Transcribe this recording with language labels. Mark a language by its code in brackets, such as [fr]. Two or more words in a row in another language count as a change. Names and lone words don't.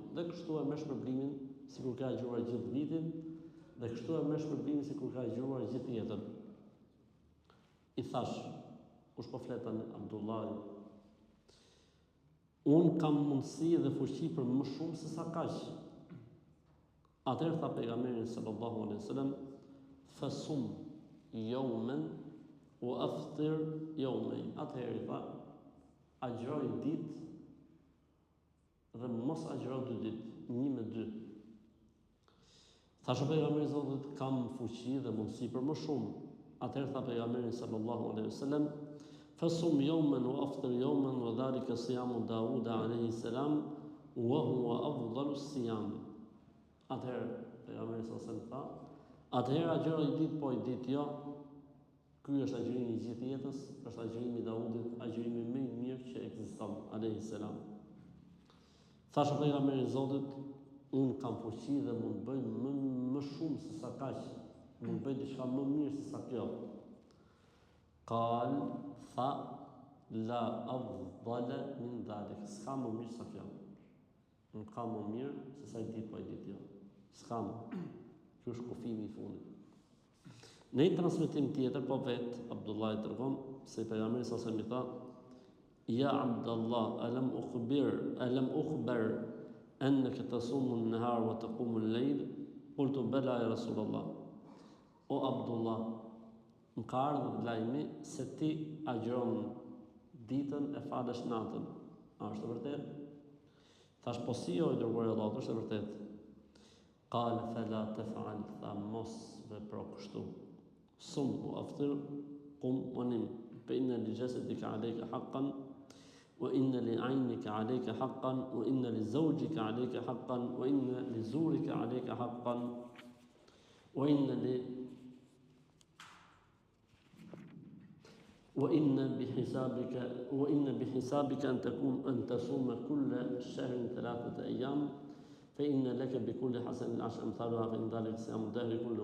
[sq] Dhe kështu e merr shpërblimin sikur ka agjëruar gjithë vitin, dhe kështu e merr shpërblimin sikur ka agjëruar gjithë jetën. I thash, kush po flet tani? Abdullah. Un kam mundësi dhe fuqi për më shumë se sa kaq. Atëherë tha pejgamberi [ar] صلى الله عليه وسلم فصم يوما وأفطر يومين. [sq] Atëherë tha, agjëroj ditë dhe mos agjëro 2 ditë, 1 me 2. Thashë pejgamberi Zotit, kam fuqi dhe mundësi për më shumë. Atëherë tha pejgamberi [ar] صلى الله عليه وسلم فصم يوما وأفطر يوما وذلك صيام داود عليه السلام وهو أفضل الصيام. [sq] Atëherë pejgamberi [ar] صلى الله عليه وسلم [sq] tha, atëherë agjëroj ditë po ditë jo. Ky është agjërimi i gjithë jetës, është agjërimi i Daudit, agjërimi më i mirë që ekziston [ar] عليه السلام. [sq] Thashë pejgamberi i Zotit, unë kam fuqi dhe mund bëj më shumë se sa kaq, mund bëj diçka më mirë se sa kjo. Qal, tha, [ar] لا أفضل من ذلك. [sq] S'ka më mirë se kjo. Nuk ka më mirë se sa ditë po ditë jo. S'ka më. Kjo është kufimi i fundit. Në një transmetim tjetër, po vetë Abdullah i tregon se pejgamberi sa i tha, [ar] يا عبد الله ألم أخبر أنك تصوم النهار وتقوم الليل? قلت بلى يا رسول الله. [sq] O Abdullah, më ka ardhur lajmi se ti agjiron ditën e falësh natën. A është e vërtet? Thash po si o i dërguari i Allahut, është e vërtet. [ar] قال فلا تفعل, [sq] tha mos vepro kështu. [ar] صم وأفطر قم ونم فإن لجسدك عليك حقا وإن لعينك عليك حقا وإن لزوجك عليك حقا وإن لزورك عليك حقا وإن بحسابك أن تصوم كل شهر 3 أيام فإن لك بكل حسنة 10 أمثالها فإن ذلك صيام الدهر كله.